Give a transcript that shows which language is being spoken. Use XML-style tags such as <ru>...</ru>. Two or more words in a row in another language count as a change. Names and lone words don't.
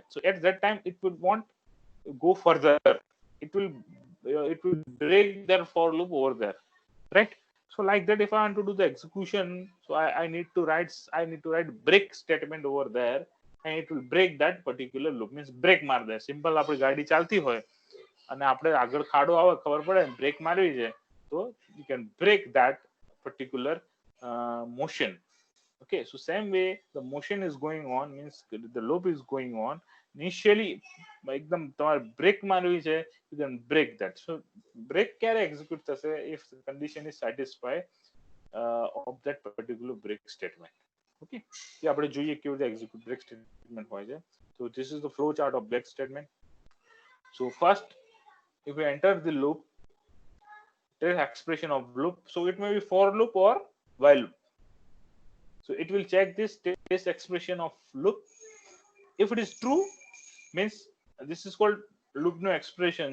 <en>So at that time it will want go further. It will break their for loop over there, right? So like that, if I want to do the execution, so I need to write break statement over there, and it will break that particular loop. Means break</en> <hi>मार दे.</hi> <gu>સિમ્પલ આપણી ગાડી ચાલતી હોય અને આપણે આગળ ખાડો આવે ખબર પડે બ્રેક મારવી છે, તો</gu> <en>you can break that particular motion. Okay, so same way the motion is going on, means the loop is going on.</en> <gu>Initially એકદમ તમારે બ્રેક મારવી છે,</gu> <en>you can break that. So break</en> <gu>ક્યારે execute થશે?</gu> <en>If the condition is satisfied of that particular break statement.</en> <gu>Okay, એ આપણે જોઈએ કેવી રીતે</gu> <en>execute break statement</en> <gu>હોય છે.</gu> <en>So this is the flow chart of break statement. So first, if we enter the loop, there is expression of loop. So it may be for loop or while loop. So it will check this expression of loop. If it is true, means this is called loop no expression.</en>